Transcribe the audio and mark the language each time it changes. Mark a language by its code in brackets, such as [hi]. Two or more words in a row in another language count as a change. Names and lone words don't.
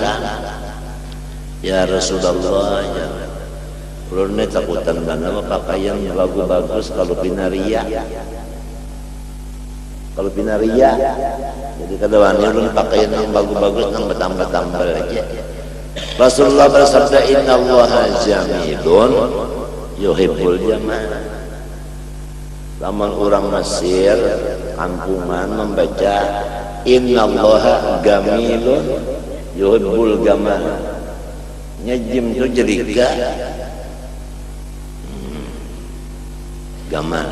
[bjn] Ya Rasulullah, ya ulun nih takutan karena berpakaian bagus-bagus kalau pinaria. Kalau pinaria, jadi kadang ulun pakaian yang bagus-bagus nang bertambah-tambah aja. Rasulullah bersabda, [ar] إن الله جميل يحب الجمال. [bjn] Lamun orang Mesir kampungan membaca [ar] إن الله جميل يحب الجمال, [bjn] nyejim itu jelika gamal.